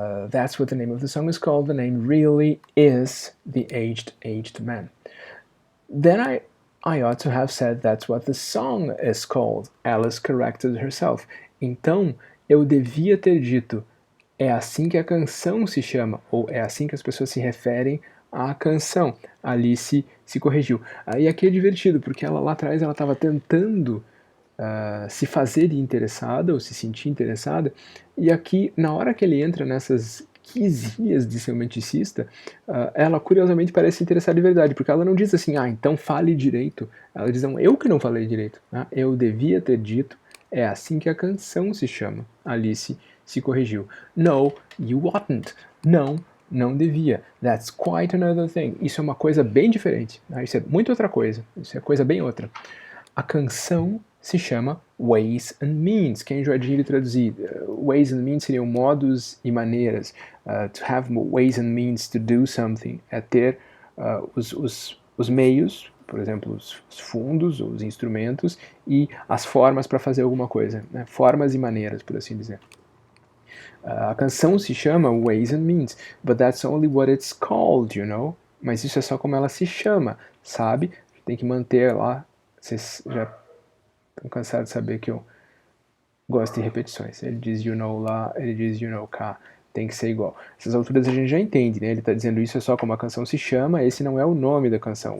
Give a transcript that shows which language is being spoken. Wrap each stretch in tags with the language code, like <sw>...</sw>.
<en>That's what the name of the song is called. The name really is the aged man. Then I ought to have said that's what the song is called. Alice corrected herself.</en> <pt>Então, eu devia ter dito é assim que a canção se chama, ou é assim que as pessoas se referem à canção. Alice se corrigiu. E aqui é divertido, porque ela lá atrás ela estava tentando se fazer de interessada, ou se sentir interessada, e aqui, na hora que ele entra nessas quizinhas de ser romanticista, ela curiosamente parece interessada de verdade, porque ela não diz assim, então fale direito. Ela diz, não, eu que não falei direito. Eu devia ter dito, é assim que a canção se chama. Alice se corrigiu.</pt> <en>No, you oughtn't.</en> <pt>Não devia.</pt> <en>That's quite another thing.</en> <pt>Isso é uma coisa bem diferente. Isso é muito outra coisa. Isso é coisa bem outra. A canção se chama Ways and Means. Quem já de traduzir? Ways and Means seriam modos e maneiras.</pt> <en>To have ways and means to do something.</en> <pt>É ter os meios, por exemplo, os fundos, os instrumentos, e as formas para fazer alguma coisa. Né? Formas e maneiras, por assim dizer. A canção se chama</pt> <en>Ways and Means, but that's only what it's called, you know?</en> <pt>Mas isso é só como ela se chama, sabe? Tem que manter lá. Vocês já estão cansados de saber que eu gosto de repetições. Ele diz you know lá, ele diz you know cá. Tem que ser igual. Essas alturas a gente já entende, né? Ele está dizendo isso é só como a canção se chama, esse não é o nome da canção.</pt>